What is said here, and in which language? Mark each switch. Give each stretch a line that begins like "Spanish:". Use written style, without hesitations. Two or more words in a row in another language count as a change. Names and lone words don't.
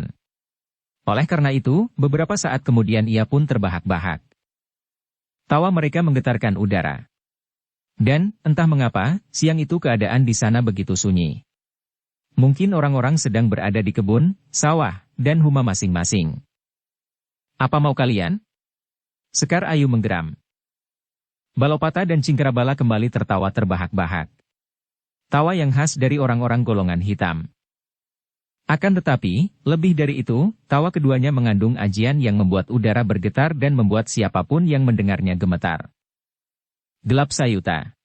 Indonesian: Oleh karena itu, beberapa saat kemudian ia pun terbahak-bahak. Tawa mereka menggetarkan udara. Dan, entah mengapa, siang itu keadaan di sana begitu sunyi. Mungkin orang-orang sedang berada di kebun, sawah, dan rumah masing-masing. Apa mau kalian? Sekar Ayu menggeram. Balopata dan Cingkarabala kembali tertawa terbahak-bahak. Tawa yang khas dari orang-orang golongan hitam. Akan tetapi, lebih dari itu, tawa keduanya mengandung ajian yang membuat udara bergetar dan membuat siapapun yang mendengarnya gemetar. Gelap sayuta.